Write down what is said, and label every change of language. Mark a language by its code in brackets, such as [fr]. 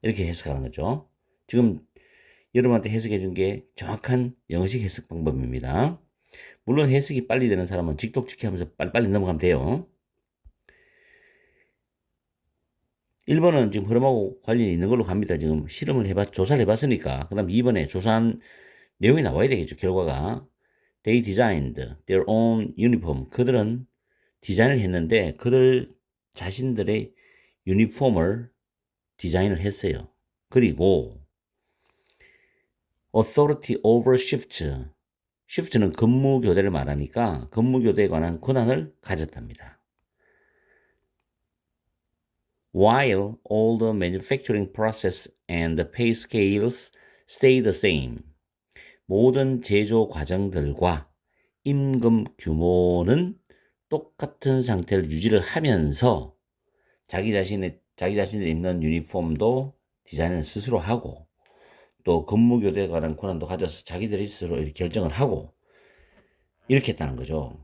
[ko] 이렇게 해석하는 거죠. 지금 여러분한테 해석해 준 게 정확한 영어식 해석 방법입니다. 물론 해석이 빨리 되는 사람은 직독직해 하면서 빨리 넘어가면 돼요. 1번은 지금 흐름하고 관련이 있는 걸로 갑니다. 지금 조사를 해봤으니까. 그 다음 2번에 조사한 내용이 나와야 되겠죠. 결과가. [en] They designed their own uniform. [ko] 그들은 디자인을 했는데 그들 자신들의 유니폼을 디자인을 했어요. 그리고 [en] authority over shift. [ko] shift는 근무 교대를 말하니까 근무 교대에 관한 권한을 가졌답니다. [en] While all the manufacturing process and the pay scales stay the same. [ko] 모든 제조 과정들과 임금 규모는 똑같은 상태를 유지를 하면서 자기 자신들이 입는 유니폼도 디자인을 스스로 하고 또 근무 교대에 관한 권한도 가져서 자기들이 스스로 이렇게 결정을 하고 이렇게 했다는 거죠.